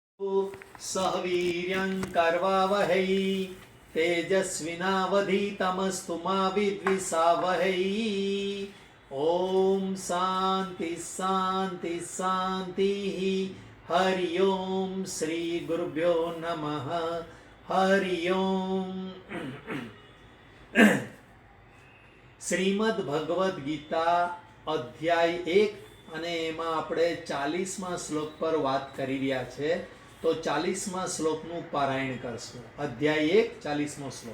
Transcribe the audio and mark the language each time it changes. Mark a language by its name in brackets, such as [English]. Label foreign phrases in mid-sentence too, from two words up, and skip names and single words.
[Sanskrit] सहवीर्यं कर्वावहै तेजस्विनावधीतमस्तु मा विद्विषावहै। ओम शांति शांति शांति। हरि ओम श्री गुरुभ्यो नमः। हरि ओम। [Gujarati] શ્રીમદ ભગવદ્ ગીતા અધ્યાય 1 અને એમાં આપણે 40મા શ્લોક પર વાત કરી રહ્યા છે, તો 40મા શ્લોકનું પારાયણ કરશું. અધ્યાય 1 40મો શ્લોક.